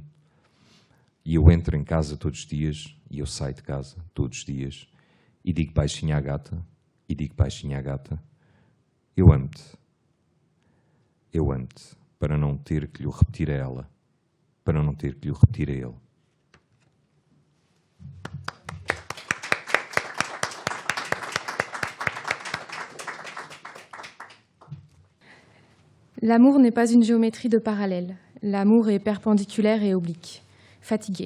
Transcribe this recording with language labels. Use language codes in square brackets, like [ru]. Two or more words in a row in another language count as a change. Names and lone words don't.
[pt] E eu entro em casa todos os dias, e eu saio de casa todos os dias, e digo baixinho à gata, e digo baixinho à gata, eu amo-te, para não ter que lhe repetir a ela, para não ter que lhe repetir a ele. [fr] L'amour n'est pas une géométrie de parallèle. L'amour est perpendiculaire et oblique. Fatiguée.